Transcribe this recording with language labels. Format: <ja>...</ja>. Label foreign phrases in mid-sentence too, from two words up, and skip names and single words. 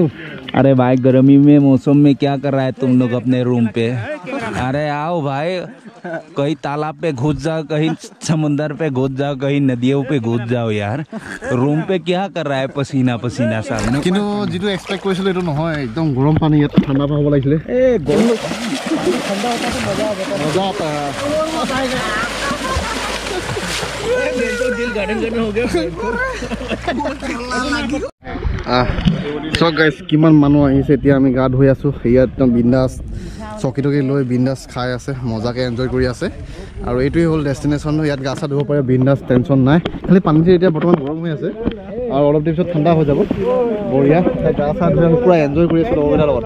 <hi>अरे भाई गर्मी में मौसम में क्या कर रहा है तुम लोग अपने रूम पे? अरे आओ भाई, कहीं तालाब पे घुस जाओ, कहीं समुंदर पे घुस जाओ, कहीं नदियों पे घुस जाओ यार। रूम पे क्या कर रहा है पसीना पसीना सा?</hi> <as>কিন্তু যেটো এক্সপেক্ট কৰিছিলো এটো নহয়, একদম গৰম পানী ইয়াত ঠাণ্ডা পাব লাগিছিলে। এ গৰম ঠাণ্ডা</as> <hi>होता तो मजा आता है। मजा आता है। दिल गार्डन हो गया।</hi> <en>so guys</en> <as>किमान মানুহ আহিছে, এতিয়া আমি গা ধুই আছো। ইয়াত একদম বিন্দাস চকী টকী লৈ বিন্দাস খাই আছে, মজাকে এনজয় কৰি আছে। আৰু এইটোৱে হ'ল ডেষ্টিনেশ্যন। ইয়াত গা চা ধুব পাৰে বিন্দাস, টেনশ্যন নাই। খালি পানীটো এতিয়া বৰ্তমান গৰম হৈ আছে আৰু অলপ দেৰি পিছত ঠাণ্ডা হৈ যাব। বঢ়িয়া গা চা ধুই আমি পুৰা এনজয় কৰি আছো লগৰকেইটাৰ লগত।</as>